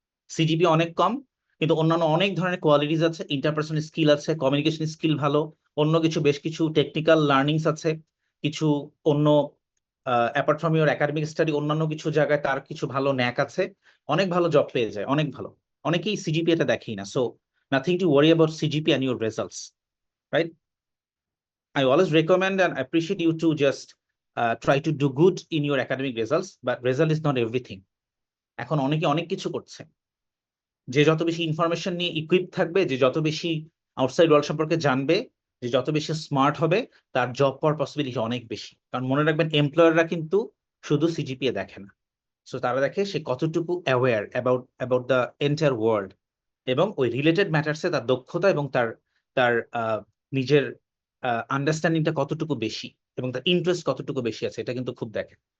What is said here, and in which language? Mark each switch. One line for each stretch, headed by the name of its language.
Bangla: CGPA অনেক কম, কিন্তু অন্যান্য অনেক ধরনের কোয়ালিটিস আছে, ইন্টারপার্সোনাল স্কিল আছে, কমিউনিকেশন স্কিল ভালো, অন্য কিছু বেশ কিছু টেকনিক্যাল লার্নিংস আছে, কিছু অন্য
English: apart from your academic study
Bangla: অন্যান্য কিছু জায়গায় তার কিছু ভালো ন্যাক আছে, অনেক ভালো জব পেয়ে যায়, অনেক ভালো। অনেকেই সিজিপি এটা দেখেই না।
English: so nothing to worry about CGP and your results,
Bangla: right?
English: I always recommend and appreciate you to just try to do good in your academic results, but result is not everything.
Bangla: এখন অনেকে অনেক কিছু করছে, যে যত বেশি information নিয়ে equip থাকবে, যে যত বেশি আউটসাইড ওয়ার্ল্ড সম্পর্কে জানবে, যে যত বেশি স্মার্ট হবে, তার জব পাওয়ার পসিবিলিটি অনেক বেশি। কারণ মনে রাখবেন, এমপ্লয়াররা কিন্তু শুধু সিজিপিএ দেখে না, সো তারা দেখে সে কতটুকু
English: aware about the entire world,
Bangla: এবং ওই রিলেটেড ম্যাটার্সে তার দক্ষতা এবং তার তার নিজের আন্ডারস্ট্যান্ডিংটা কতটুকু বেশি এবং তার ইন্টারেস্ট কতটুকু বেশি আছে, এটা কিন্তু খুব দেখে।